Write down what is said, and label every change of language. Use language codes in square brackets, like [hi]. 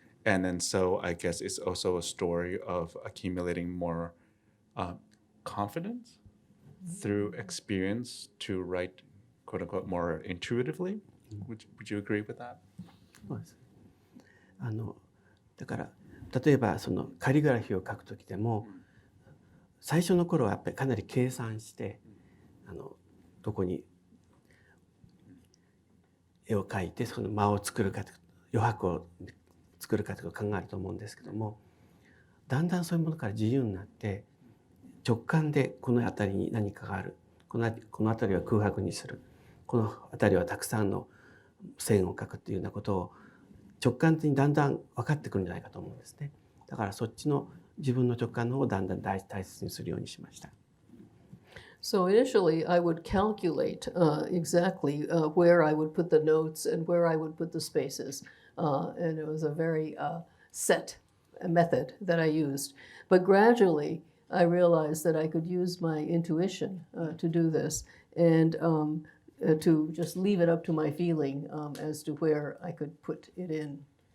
[en] And then so I guess it's also a story of accumulating more confidence through experience to write, quote unquote, more intuitively. Would you agree with that? [ja] そうです。だから例えばそのカリグラフィーを書くときでも、最初の頃はやっぱりかなり計算してどこに絵を描いてその間を作るか余白を作るかと考えると思うんですけども、だんだんそういうものから自由になって直感でこの辺りに何かがある、この辺りは空白にする、この辺りはたくさんの線を描くというようなことを直感的にだんだん分かってくるんじゃないかと思うんですね。だからそっちの自分の直感の方をだんだん大切にするようにしました。 [en] So initially, I would calculate exactly where I would put the notes and where I would put the spaces. And it was a very set method that I used. But gradually, I realized that I could use my intuition to do this and to just leave it up to my feeling as to where I could put it in.